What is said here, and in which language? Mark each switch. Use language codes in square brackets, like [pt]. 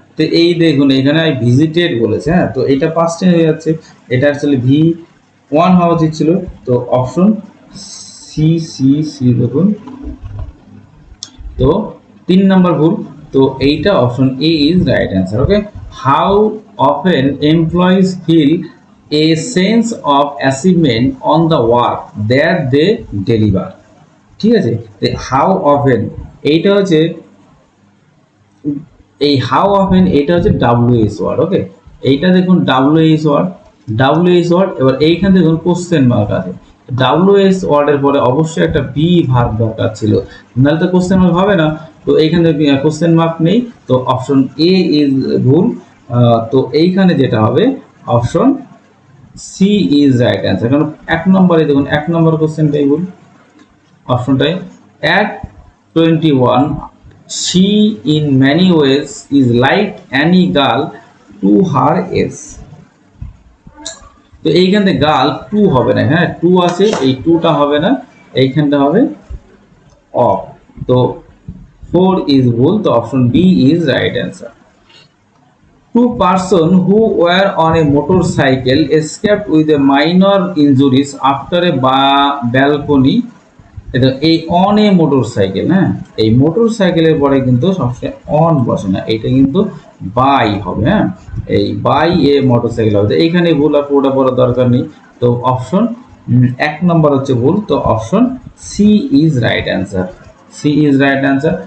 [bn] তো এই দেখুন এখানে আই ভিজিটেড বলেছে, হ্যাঁ, তো এটা পাস্ট টেন্স হয়ে যাচ্ছে, এটা অ্যাকচুয়ালি V1 হওয়া উচিত ছিল, তো অপশন সি দেখুন, তো 3 নম্বর ভুল, তো এইটা [en] Option A is right answer. Okay, how often employees feel a sense of achievement on the work that they deliver। [bn] ঠিক আছে, হাউ অফেন এইটা হচ্ছে, এই হাউ অফেন এটা হচ্ছে WH ওয়ার্ড। ওকে, এইটা দেখুন WH ওয়ার্ড, এবার এইখানে দেখুন কোশ্চেন মার্ক আছে, WH ওয়ার্ডের পরে অবশ্যই একটা বি ভার্ব দরকার ছিল, নাহলে তো কোশ্চেন মার্ক হবে না, তো এইখানে কোশ্চেন মার্ক নেই, তো অপশন এ ইজ ভুল, তো এইখানে যেটা হবে [en] option C is right answer, [bn] কারণ 1 নম্বরে দেখুন 1 নম্বর কোশ্চেনটাই ভুল। [en] অপশনটাই at 21 she in many ways is like any girl to her age। [bn] তো এইখানে গার্ল টু হবে না, হ্যাঁ টু আছে, এই টুটা হবে না, এইখানটা হবে অফ। তো 4 ইজ ভুল, তো [en] Option B is right answer. Two person who were on a motorcycle escaped with a minor injuries after a balcony। [bn] এই অন এ মোটরসাইকেল, হ্যাঁ এই মোটরসাইকেলের পরে কিন্তু সবসময় অন বসে না, এটা কিন্তু বাই হবে। হ্যাঁ এই বাই এ মোটরসাইকেল হবে, এইখানে ভুল আর পুরোটা পড়ার দরকার নেই। তো অপশন 1 নম্বর হচ্ছে ভুল, তো [en] Option C is right answer, C is right answer.